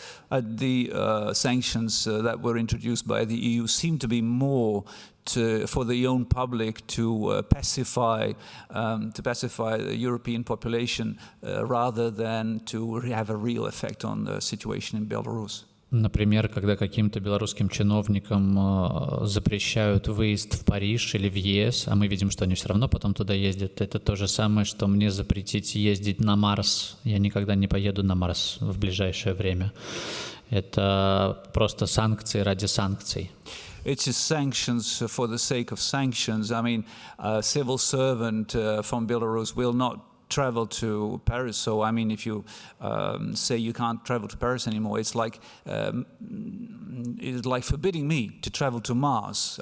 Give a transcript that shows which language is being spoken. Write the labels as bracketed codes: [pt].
[en] The sanctions that were introduced by the EU seem to be more for the own public to pacify the European population rather than to have a real effect on the situation in Belarus. [ru] Например, когда каким-то белорусским чиновникам запрещают выезд в Париж или в ЕС, а мы видим, что они все равно потом туда ездят, это то же самое, что мне запретить ездить на Марс. Я никогда не поеду на Марс в ближайшее время. Это просто санкции ради санкций. [en] It's just sanctions for the sake of sanctions. I mean, a civil servant from Belarus will not travel to Paris. So, I mean, if you say you can't travel to Paris anymore, it's like forbidding me to travel to Mars.